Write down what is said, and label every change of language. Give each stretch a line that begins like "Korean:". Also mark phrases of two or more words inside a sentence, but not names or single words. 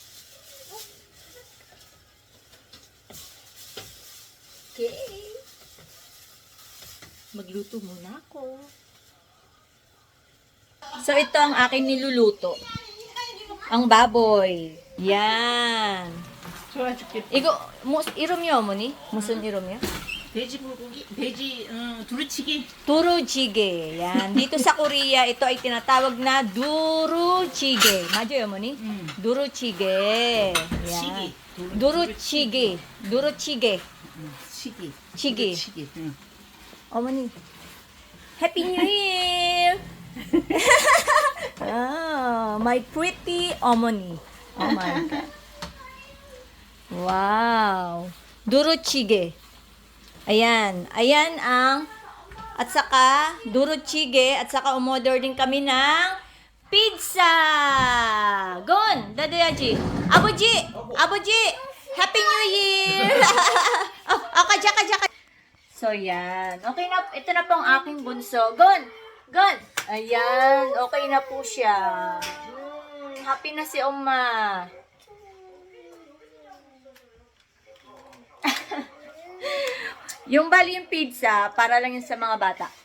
Filipino: Okay. Magluto muna ako. So, ito ang aking niluluto. Ang baboy. Yan.
Korean: 이거 이름이요 어머니? 무슨 이름이요? 돼지 불고기, 돼지 두루치기. 두루지게.
Filipino: Yan. Dito sa Korea, ito ay tinatawag na duruchige.
Korean: 맞아요, 어머니? 두루치게. Yan. 치기. 두루치게. 두루치게. 치기. 치기. 치기. 어머니.
English: Happy New Year! My pretty
Korean: 어머니.
English: Oh my God. Wow.
Filipino: Duruchige. Ayan. Ayan ang at saka duruchige at saka umorder din kami ng pizza. Gon, dadayaji. Abuji. Abuji.
English: Happy New Year. Kaja.
Filipino: So yan. Okay na. Ito na po ang aking bunso. Gon. Gon. Ayan. Okay na po siya. Happy na si Oma. Yung bali yung pizza, para lang yun sa mga bata.